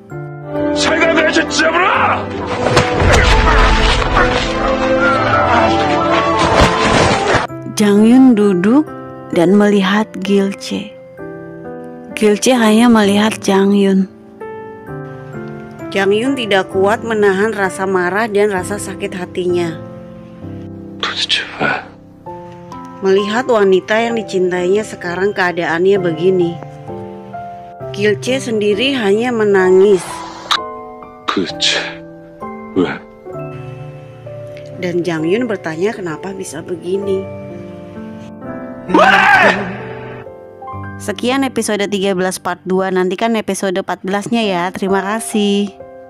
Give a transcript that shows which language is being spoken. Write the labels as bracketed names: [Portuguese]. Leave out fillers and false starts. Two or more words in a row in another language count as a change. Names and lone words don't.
[Indonesian] Jang Yun duduk dan melihat Gilce. Gilce hanya melihat Jang Yun. Jang Yun tidak kuat menahan rasa marah dan rasa sakit hatinya. [Korean] 도대체 왜? [Indonesian] Melihat wanita yang dicintainya sekarang keadaannya begini. Gilce sendiri hanya menangis. [Korean] 도대체 왜? [Indonesian] Dan Jang Yun bertanya kenapa bisa begini. Sekian episode 13 part 2. Nantikan episode 14-nya ya. Terima kasih.